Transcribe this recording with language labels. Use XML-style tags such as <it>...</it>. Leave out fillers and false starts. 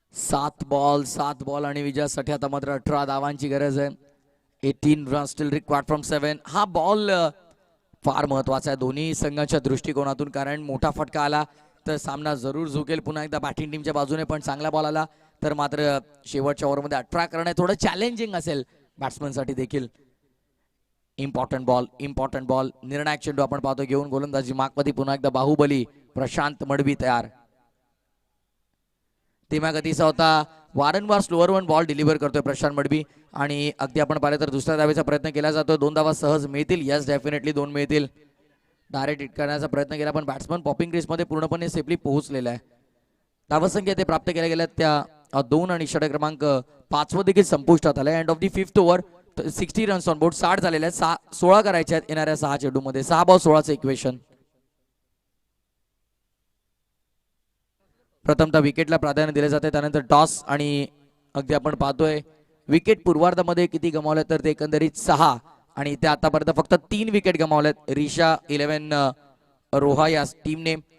<mr>सात बॉल आणि विजयासाठी आता मात्र 18 धावांची गरज आहे.</mr> <en>18 run still required from 7.</en> <mr>हा बॉल फार महत्वाचा आहे दोन्ही संघाच्या दृष्टिकोनातून, कारण मोठा फटका आला तर सामना जरूर झुकेल. पुन्हा एकदा बॅटिंग टीमच्या बाजूने पण चांगला बॉल आला तर मात्र शेवटच्या ओव्हरमध्ये 18 करणं थोडं चॅलेंजिंग असेल बॅट्समनसाठी देखील.</mr> <en>important ball</en> <mr>निर्णायक चेंडू आपण पाहतो घेऊन गोलंदाजी मागमध्ये पुन्हा एकदा बाहुबली प्रशांत मडवी तयार. धीम्या गतीचा होता, वारंवार स्लोअर वन बॉल डिलिव्हर करतोय प्रशांत मडवी आणि अगदी आपण पाहिलं तर दुसऱ्या धावेचा प्रयत्न केला जातो. 2 धावा सहज मिळतील.</mr> <en>yes definitely</en> <mr>2 मिळतील. डायरेक्ट हिट करण्याचा प्रयत्न केला पण बॅट्समन पॉपिंग क्रीज मध्ये पूर्णपणे सेफली पोहोचलेला आहे. धावसंख्या ते प्राप्त केल्या गेल्या त्या 2 आणि षटक क्रमांक 5 देखील संपुष्टात आलाय.</mr> <en>End of the 5th over 60 runs on board.</en> <mr>60 झालेले आहेत. 16 करायचे आहेत येणाऱ्या 6 चेंडूमध्ये. 6 बॉल 16चं इक्वेशन. प्रथमतः विकेटला प्राधान्य दिले जाते, त्यानंतर टॉस आणि अगदी आपण पाहतोय विकेट पूर्वार्धामध्ये किती गमावले तर ते एकंदरीत 6 आणि ते आतापर्यंत फक्त 3 विकेट गमावल्यात रिशा 11 रोहा या टीमने.</mr>